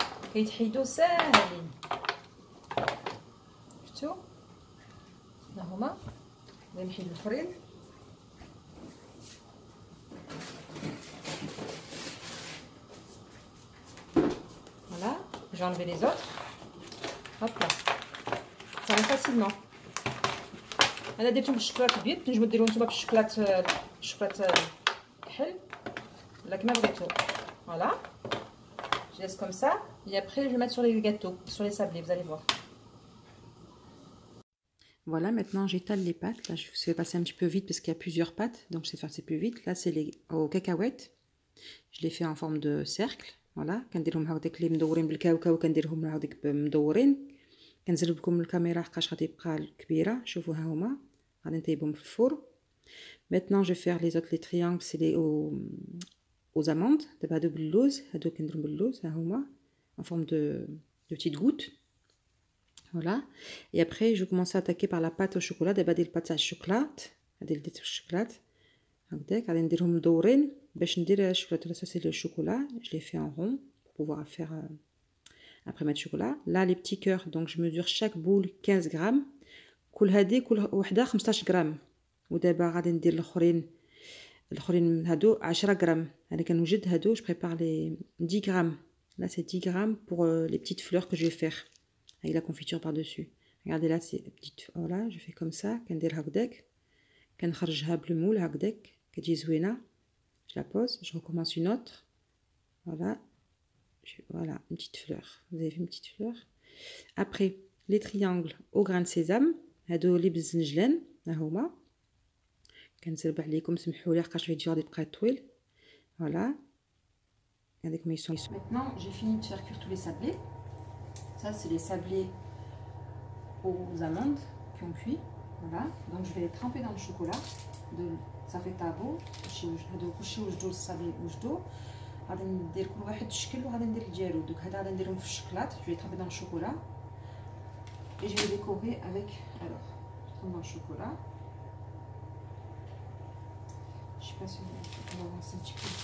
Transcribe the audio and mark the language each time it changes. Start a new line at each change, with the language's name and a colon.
Arabic: كيتحيدوا ساهلين. شفتوا؟ ها هما. نحيد الفرين.
French: Voilà, j'ai enlevé les autres. Hop là. Ça va facilement.
Arabic: انا درتهم بالشوكولاط البيض، تنجموا ديروهم نتوما بالشوكولاط كحل ولا كما بغيتو.
French: Voilà. Je laisse comme ça et après je vais mettre sur les gâteaux, sur les sablés, vous allez voir. Voilà, maintenant j'étale les pâtes. Là, je vais passer un petit peu vite parce qu'il y a plusieurs pâtes, donc je vais faire plus vite. Là, c'est les aux cacahuètes. Je les fais en forme de cercle.
Arabic: Voilà, كنديرهم هكذاك اللي مدورين بالكاوكاو كنديرهم هكذاك مدورين. كنزرب لكم الكاميرا حقاش غادي يبقى كبيره. شوفوا ها هما غادي نطيبهم في الفور.
French: Maintenant, je vais faire les autres, les triangles, c'est les aux amandes.
Arabic: دابا هادو باللوز، هادو كنديرهم باللوز ها هما
French: en forme de petites gouttes. Voilà. Et après, je commence à attaquer par la pâte au chocolat. D'abord, des pâtes à chocolat. Des chocolat.
Arabic: هكذاك غادي نديرهم مدورين باش ندير الشوكولاته.
French: Ça c'est le chocolat, je l'ai fait en rond pour pouvoir faire après mettre chocolat. Là les petits cœurs, donc je mesure chaque boule 15 grammes.
Arabic: كل هذه كل وحده 15 غرام. ودابا غادي ندير الاخرين هادو 10 غرام. انا كنوجد هادو
French: je prépare les 10 grammes. Là c'est 10 grammes pour les petites fleurs que je vais faire avec la confiture par dessus. Regardez là c'est petite, voilà je fais comme ça
Arabic: كندير هكذاك كنخرجها بالمول هكذاك كتجي زوينه.
French: Je la pose, je recommence une autre. Voilà. Voilà, une petite fleur. Vous avez vu une petite fleur. Après, les triangles au grain de sésame.
Arabic: هادو اللي بالزنجلان ها هما. كنسرب عليكم سمحوا لي حقاش الفيديو غادي يبقى طويل.
French: Voilà. Regardez comment ils sont. Maintenant, j'ai fini de faire cuire tous les sablés. Ça, c'est les sablés aux amandes qui ont cuit. Voilà. Donc, je vais les tremper dans le chocolat. Ça fait تابو.
Arabic: هادو كلشي وجدو الصابلي وجدو. غادي ندير كل واحد الشكل وغادي ندير ديالو. دوك هذا غادي نديرهم في الشكلاط.
French: Je vais tremper dans le chocolat. Et je vais décorer avec, alors, je trempe dans le chocolat. Je sais pas si on va avancer un petit peu.